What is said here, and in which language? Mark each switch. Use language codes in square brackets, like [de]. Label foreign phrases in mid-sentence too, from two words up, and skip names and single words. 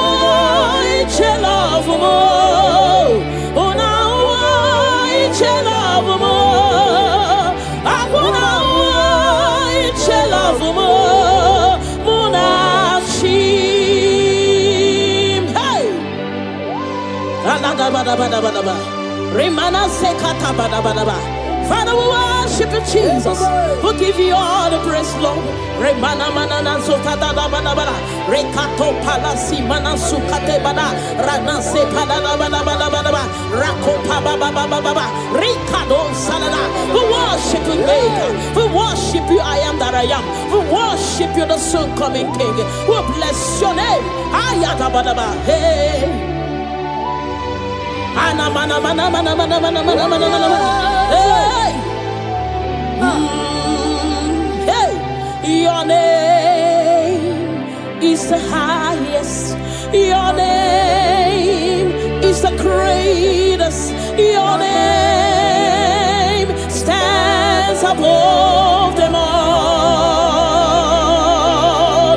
[ig] iche love mo, ona wo iche love mo, akuna wo iche love mo, monachim. Hey, alada bada bada bada bada, remana sekata bada bada bada. [en] Father, we worship you, Jesus. We give you all the praise, Lord. Remana manana zota da bana bana. Rekato palasi mana sukate bana. Rana se palana bana bana bana. Rako pa ba ba ba ba ba. Rikado salada. We worship you, Maker. We worship you, I am that I am. We worship you, the soon coming King. We bless your name. Ayata bana ba. Hey. Ana mana mana mana mana mana mana mana mana. Hey. Hey. Your name is the highest. Your name is the greatest. Your name stands above them all.